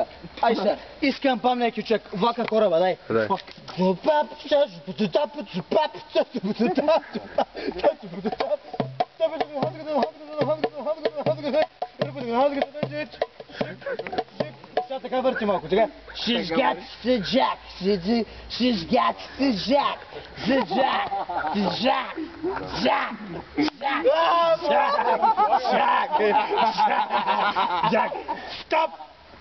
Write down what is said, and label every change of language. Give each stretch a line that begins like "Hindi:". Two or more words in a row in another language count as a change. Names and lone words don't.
Bulgarian: Айша, искам памне кючек, влака кораба, дай. Сега така върти малко, така.
English: She's got the jack, she's got the jack, the jack, the jack, jack, jack, jack, jack, jack, stop!